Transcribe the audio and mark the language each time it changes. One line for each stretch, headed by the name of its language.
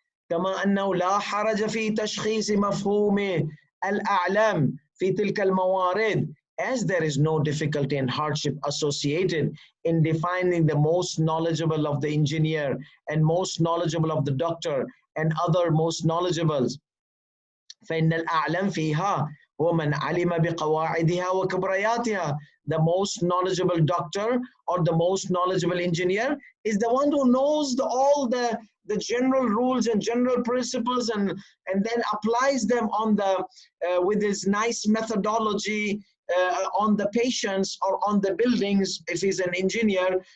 Arabic: كَمَا أَنَّهُ لَا حَرَجَ فِي تَشْخِيصِ مَفْهُومِ الْأَعْلَامِ فِي تِلْكَ الْمَوَارِدِ.
English: As there is no difficulty and hardship associated in defining the most knowledgeable of the engineer and most knowledgeable of the doctor and other most knowledgeables.
Arabic: فإن الأعلم فيها ومن علم بقواعدها وكبرياتها.
English: The most knowledgeable doctor or the most knowledgeable engineer is the one who knows all the general rules and general principles and then applies them on the with his nice methodology on the patients or on the buildings if he's an engineer.